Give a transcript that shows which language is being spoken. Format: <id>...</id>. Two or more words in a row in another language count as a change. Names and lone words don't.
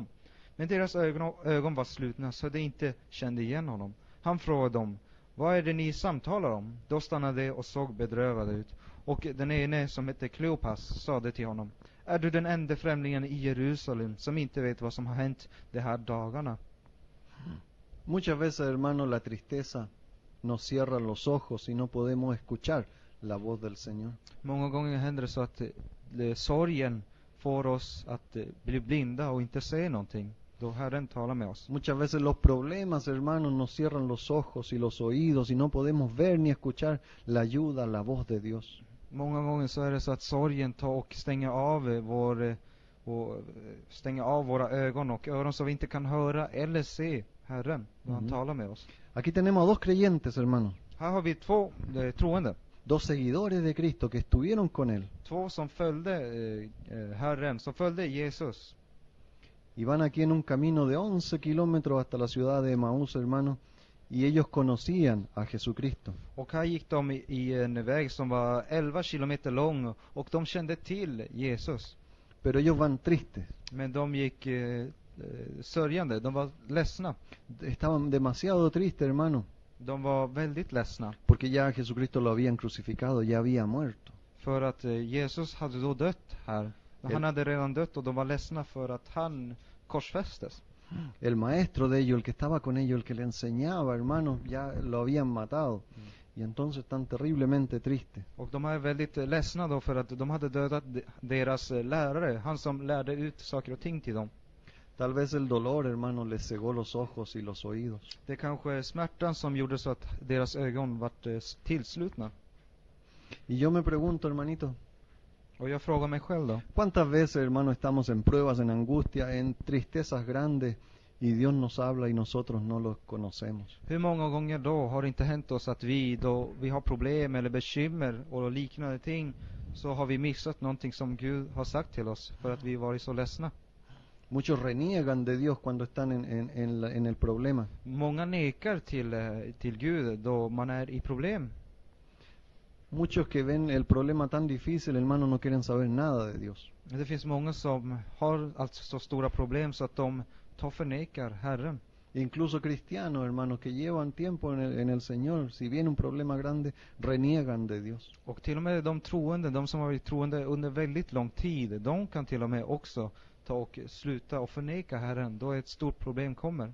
<sv>Men deras ögon var slutna så de inte kände igen honom. Han frågade dem: vad är det ni samtalar om? Då stannade de och såg bedrövade ut. Och den ene, som hette Kleopas, sade till honom: är du den enda främlingen i Jerusalem som inte vet vad som har hänt de här dagarna?</sv> <es>Muchas veces, hermano, la tristeza nos cierra los ojos y no podemos escuchar la voz del Señor.</es> <sv>Många gånger händer det så att sorgen får oss att bli blinda och inte se någonting då Herren talar med oss.</sv> <es>Muchas veces los problemas, hermanos, nos cierran los ojos y los oídos y no podemos ver ni escuchar la ayuda, la voz de Dios.</es> <sv>Många gånger så är det så att sorgen tar och stänger av våra ögon och öron så vi inte kan höra eller se Herren när han talar med oss.</sv> <es>Aquí tenemos a dos creyentes, hermanos.</es> <sv>Här har vi två troende.</sv> <es>Dos seguidores de Cristo que estuvieron con Él.</es> <sv>Två som följde Herren, som följde Jesus.</sv> <es>Y van aquí en un camino de 11 kilómetros hasta la ciudad de Emaús, hermano. y ellos conocían a Jesucristo.</es> <sv>Och här gick de i en väg som var 11 kilometer lång och de kände till Jesus.</sv> <es>Pero ellos van tristes,</es> <sv>Men de gick sörjande, de var ledsna.</sv> <es>estaban demasiado tristes, hermano,</es> <sv>De var väldigt ledsna</sv> <es>porque ya Jesucristo lo habían crucificado, ya había muerto.</es> <sv>för att Jesus hade då dött här. Han hade redan dött och de var ledsna för att han korsfästes.</sv> <es>El maestro de ellos, el que estaba con ellos, el que le enseñaba, hermano, ya lo habían matado. Y entonces están terriblemente tristes.</es> <sv>Och de är väldigt ledsna då för att de hade dödat deras lärare, han som lärde ut saker och ting till dem.</sv> <es>Tal vez el dolor, hermano, les cegó los ojos y los oídos.</es> <sv>Det kanske är smärtan som gjorde så att deras ögon vart tillslutna.</sv> <es>Y yo me pregunto, hermanito,</es> <sv>Och jag frågar mig själv då.</sv> <es>¿cuántas veces, hermano, estamos en pruebas, en angustia, en tristezas grandes y Dios nos habla y nosotros no los conocemos?</es> <sv>Hur många gånger då har det inte hänt oss att då vi har problem eller bekymmer och liknande ting, så har vi missat någonting som Gud har sagt till oss för att vi varit så ledsna.</sv> <es>Muchos reniegan de Dios cuando están en el problema.</es> <sv>Många nekar till Gud då man är i problem.</sv> <es>Muchos que ven el problema tan difícil, hermano, no quieren saber nada de Dios.</es> <sv>Det finns många som har alltså så stora problem så att de förnekar Herren.</sv> <es>Incluso cristianos, hermanos, que llevan tiempo en el Señor, si viene un problema grande, reniegan de Dios.</es> <sv>Och till och med de troende, de som har varit troende under väldigt lång tid, de kan till och med också ta och sluta och förneka Herren då ett stort problem kommer.</sv>